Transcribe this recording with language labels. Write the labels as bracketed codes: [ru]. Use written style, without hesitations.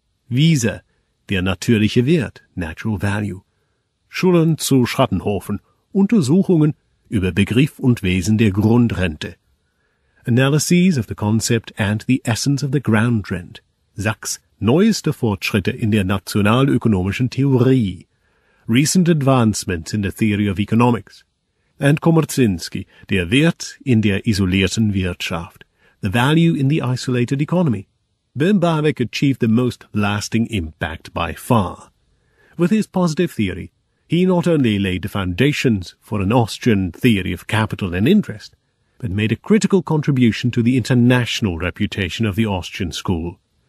[de] Wieser, der natürliche Wert, [en] natural value. [de] Schulern zu Schattenhofen, Untersuchungen über Begriff und Wesen der Grundrente. [en] Analyses of the concept and the essence of the ground rent. [de] Sachs, neueste Fortschritte in der nationalökonomischen Theorie. [en] Recent advancements in the theory of economics. And Kommerzinski, [de] der Wert in der isolierten Wirtschaft, [en] the value in the isolated economy. Bohm-bawerk achieved the most lasting impact by far. With his positive theory, he not only laid the foundations for an Austrian theory of capital and interest, but made a critical contribution to the international reputation of the Austrian school.